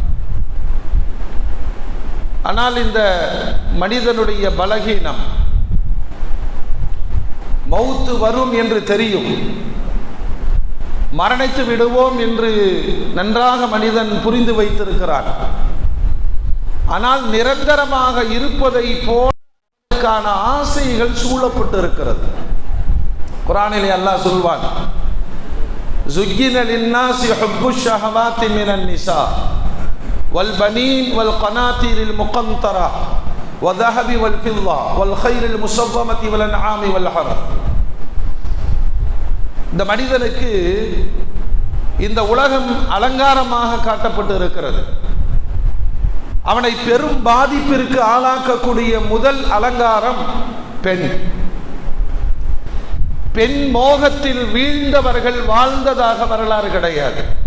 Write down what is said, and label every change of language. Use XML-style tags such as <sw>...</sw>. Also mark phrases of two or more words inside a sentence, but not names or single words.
<ta>ஆனால் இந்த மனிதனுடைய பலகீனம், மௌத்து வரும் என்று தெரியும், மரணித்து விடுவோம் என்று நன்றாக மனிதன் புரிந்து வைத்திருக்கிறான். ஆனால் நிரந்தரமாக இருப்பதை போல ஆசைகள் சூழப்பட்டு இருக்கிறது. குர்ஆனிலே அல்லாஹ் சொல்வான்,</ta> <ar>زُيِّنَ لِلنَّاسِ حُبُّ الشَّهَوَاتِ مِنَ النِّسَاءِ وَالْبَنِينَ وَالْقَنَاطِيرِ الْمُقَنطَرَةِ وَالذَّهَبِ وَالْفِضَّةِ وَالْخَيْلِ الْمُسَوَّمَةِ وَالْأَنْعَامِ وَالْحَرْثِ.</ar> <ta>இந்த மனிதனுக்கு இந்த உலகம் அலங்காரமாக காட்டப்பட்டு இருக்கிறது. அவனை பெரும் பாதிப்பிற்கு ஆளாக்கக்கூடிய முதல் அலங்காரம் பெண். பெண் மோகத்தில் வீழ்ந்தவர்கள் வாழ்ந்ததாக வரலாறு கிடையாது.</ta>